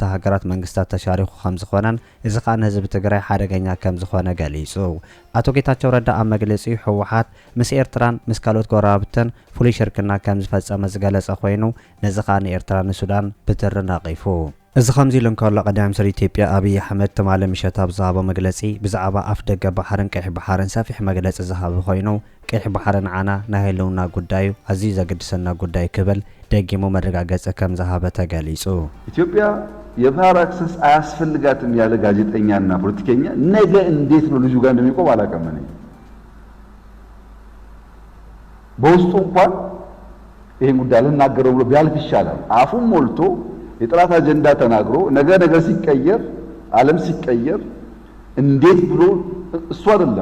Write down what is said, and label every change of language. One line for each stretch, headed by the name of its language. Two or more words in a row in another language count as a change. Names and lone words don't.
Tigrinya: ሃገራት መንግስታት ተሻሪኹ ከም ዝኾነን እዚ ከዓ ንህዝቢ ትግራይ ሓደገኛ ከም ዝኾነ ገሊጹ። አቶ ጌታቸው ረዳ ኣብ መግለጺኡ ሕወሓት ምስ ኤርትራን ምስ ካልኦት ጎረቤትን ፍሉይ ሽርክና ከም ዝፈጸመ ዝገለጸ ኮይኑ ነዚ ከዓ ንኤርትራ ንሱዳን ብትሪ ናቂፉ። እዚ ከምዚ ኢሉ እንከሎ ቀዳማይ ሚኒስትር ኢትዮጵያ አብይ አሕመድ ተማለ ምሸት ኣብ ዝሃቦ መግለጺ ብዛዕባ ኣፍ ደገ ባሕርን ቀይሕ ባሕርን ሰፊሕ መግለጺ ዝሃበ ኮይኑ ቀይሕ ባሕር ንዓና ናይ ህልውና ጉዳዩ ኣዝዩ ዘገድሰና ጉዳይ ክብል ደጊሙ መረጋገጽ ከም ዝሃበ ተገሊጹ።
Amharic: ኢትዮጵያ የባህር አክሰስ አያስፈልጋትም ያለ ጋዜጠኛና ፖለቲከኛ ነገ እንዴት ነው ልጁ ጋር እንደሚቆም አላቀመነ። በውስጡ እንኳን ይሄን ጉዳይ ልናገረው ብሎ ቢያልፍ ይሻላል። አፉን ሞልቶ የጥራት አጀንዳ ተናግሮ ነገር ሲቀየር ዓለም ሲቀየር እንዴት ብሎ እሱ አይደለም